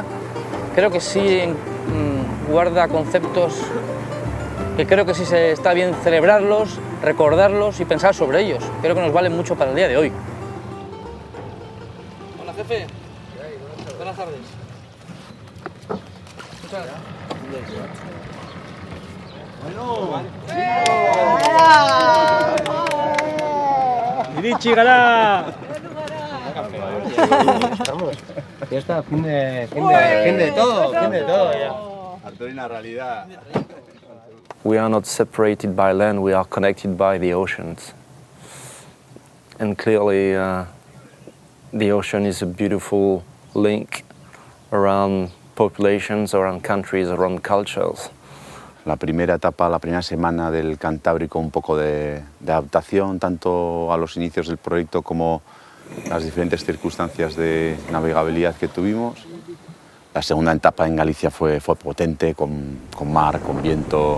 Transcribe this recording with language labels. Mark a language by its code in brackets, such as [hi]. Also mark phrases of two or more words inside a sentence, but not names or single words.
[es] Creo que sí guarda conceptos que creo que sí está bien celebrarlos, recordarlos y pensar sobre ellos. Creo que nos valen mucho para el día de hoy. Hola, jefe. Buenas tardes. Muchas gracias. [eu] Iritsi gara! [es] Ya está, fin de todo ya. Arturina, realidad. [en] We are not separated by land, we are connected by the oceans. And clearly the ocean is a beautiful link around populations, around countries, around cultures. [es] La primera etapa, la primera semana del Cantábrico, un poco de adaptación, tanto a los inicios del proyecto como las diferentes circunstancias de navegabilidad que tuvimos. La segunda etapa en Galicia fue potente, con mar, con viento.